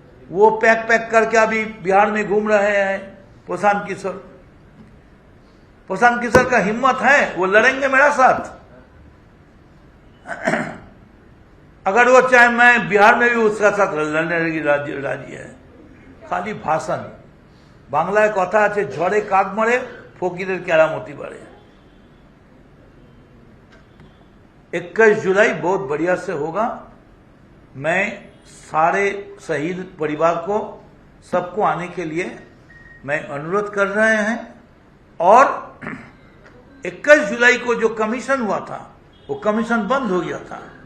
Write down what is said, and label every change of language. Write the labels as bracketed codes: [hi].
[hi] वो पैक करके अभी बिहार में घूम रहे हैं प्रशांत किशोर। प्रशांत किशोर का हिम्मत है, वो लड़ेंगे मेरा साथ। अगर वो चाहे, मैं बिहार में भी उसका साथ लड़ने की राजी है। खाली भाषण। [bn] बांग्लाয় কথা আছে, ঝড়ে কাক মরে ফকিরের কেরামতি বাড়ে। [hi] 21 जुलाई बहुत बढ़िया से होगा। मैं सारे शहीद परिवार को, सबको आने के लिए मैं अनुरोध कर रहे हैं। और 21 जुलाई को जो कमीशन हुआ था, वो कमीशन बंद हो गया था।